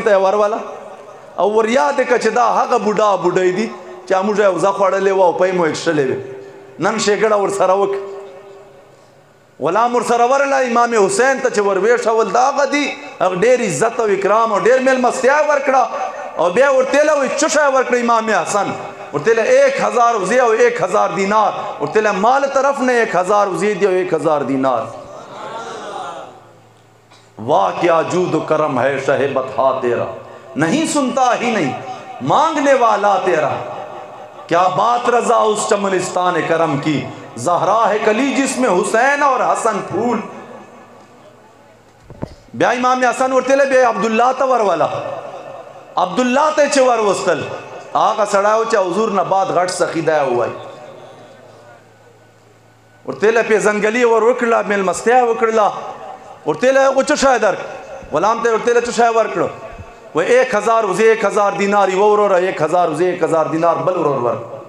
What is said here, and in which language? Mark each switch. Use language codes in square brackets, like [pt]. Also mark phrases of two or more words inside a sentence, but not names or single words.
[ps] ته یې وروله او ور یاد که چې دا هغه بوډۍ دي چې موږ یې وزه خوړلې وه او پی مو ایښلې وې نن ښېګړه ورسره وکړه غلام ورسره ورله امام حسین ته چې ور ویښول دا هغه دي هغه ډېر عزت او اکرام او ډېر میلمستیا یې ورکړه او بیا ورته ویله وایي څه شی ورکړه امام حسن ورته ویله 1000 وزې او 1000 دینار ورته ویله مال طرف نه 1000 وزې دي او 1000 دینار [ur] واہ کیا جود و کرم ہے شہ بطحا تیرا نہیں سنتا ہی نہیں مانگنے والا تیرا کیا بات رضا اس چمنستان کرم کی زہرا ہے کلی جس میں حسین اور حسن پھول [ps] بیا امام حسن ورته ویلی بیا عبدالله ته ورواله عبدالله ته چې وروستل هغه سړی و چې حضور نه بعد غټ سخي دی ووایي ورته له پیژنګلي ور وکړله میلمستیا وکړله ورته له هغو څه شی درک غلام ته ورته له څه شی ورکړو و 1000 وزې 1000 دینار یوه وروره 1000 وزې 1000 دینار بل ورور ورک